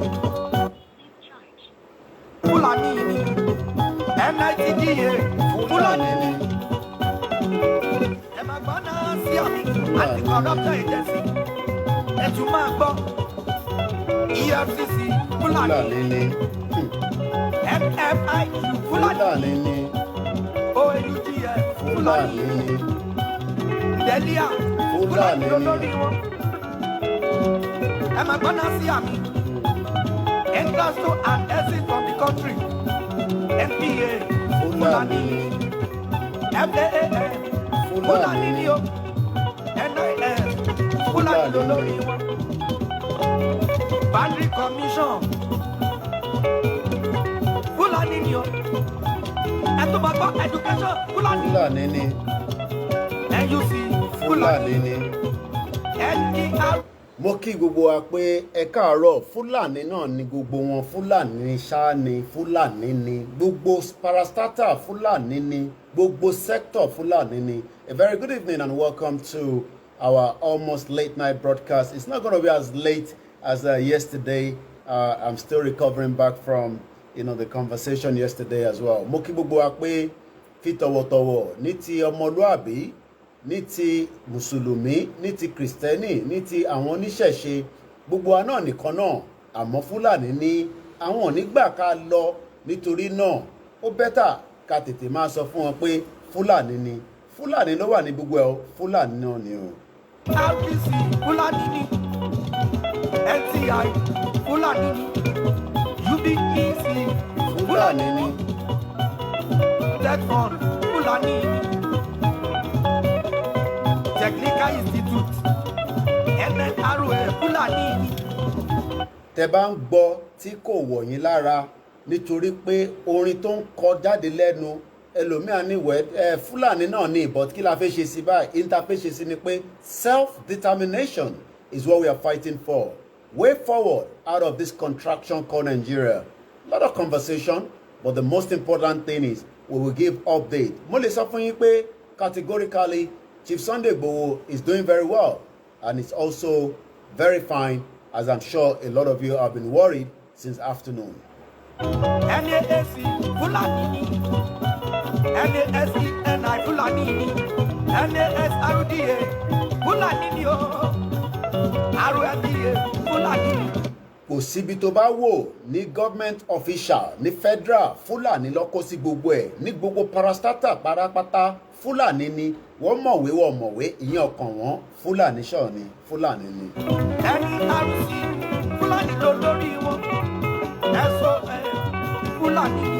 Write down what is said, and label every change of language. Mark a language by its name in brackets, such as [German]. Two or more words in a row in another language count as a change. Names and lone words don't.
[Yoruba] Fulani ni, NITDA Fulani ni, ẹ máa gbọ́ náà sí àmì [English] anti-corruption agency [Yoruba] ẹ tún máa gbọ́ EFCC Fulani ni, FFIQ Fulani ni, OAUGF Fulani ni, Delia Fulani lolórí wọn, ẹ máa gbọ́ náà sí àmì [English] entrance to and exit from the country [Yoruba] NPA Fulani ni, FAAN Fulani ni o, NIS Fulani lolórí wọn, [English] boundary commission [Yoruba] Fulani ni o, ẹ tó máa gbọ́ education Fulani ni, NUC Fulani ni. NDR. Mo kí gbogbo wa pé ẹ káàárọ̀. Fúlàní náà ni gbogbo wọn, Fúlàní ṣáá ni, Fúlàní ni gbogbo parastatal, Fúlàní ni gbogbo sector, Fúlàní ni. [English] A very good evening and welcome to our almost late night broadcast. It's not going to be as late as yesterday. I'm still recovering back from the conversation yesterday as well. [Yoruba] Mo kí gbogbo wa pé fi tọ̀wọ̀tọ̀wọ̀ ní ti ọmọlúàbí, ní ti mùsùlùmí, ní ti kìrìsìtẹ́nì, ní ti àwọn oníṣẹ̀ṣe, gbogbo wa náà nìkan náà, àmọ́ Fúlàní ní àwọn onígbà ká lọ, nítorí náà ó bẹ́tà ká tètè máa sọ fún wọn pé Fúlàní ni. Fúlàní ló wà ní gbogbo ẹ̀ o, Fúlàní náà ni o. RPC Fulani ni, NTI Fulani ni, UBEC Fulani ni, TechFund Fulani ni, Technical Institute NNRA Fulani ni. Tẹ́ bá ń gbọ́ tí kò wọ̀ yín lára nítorí pé orin tó ń kọ jáde lẹ́nu ẹlòmíà ní Fúlàní náà ní but kí la fẹ́ ṣe sí báyìí, interface ṣe sí ni pé [English] self-determination is what we are fighting for. Way forward out of this contraction called Nigeria. A lot of conversation, but the most important thing is we will give update. [Yoruba] Mo lè sọ fún yín pé [English] categorically Chief Sunday Igboho is doing very well, and it's also very fine, as I'm sure a lot of you have been worried since afternoon. [Yoruba] NAAC Fulani ni, NASENI Fulani ni, NASRDA Fulani ni o, RFDA Fulani ni. Kò síbi tó bá wò ní [English] government official [Yoruba] ní federal, Fúlàní ló kó sí gbogbo ẹ̀, ní gbogbo parastatal pátápátá Fúlàní ni, wọ́n mọ̀wé ìyẹn ọkàn wọn, Fúlàní ṣọ̀ ni, Fúlàní ni. NRC Fulani lolórí wọn, SON Fulani ni.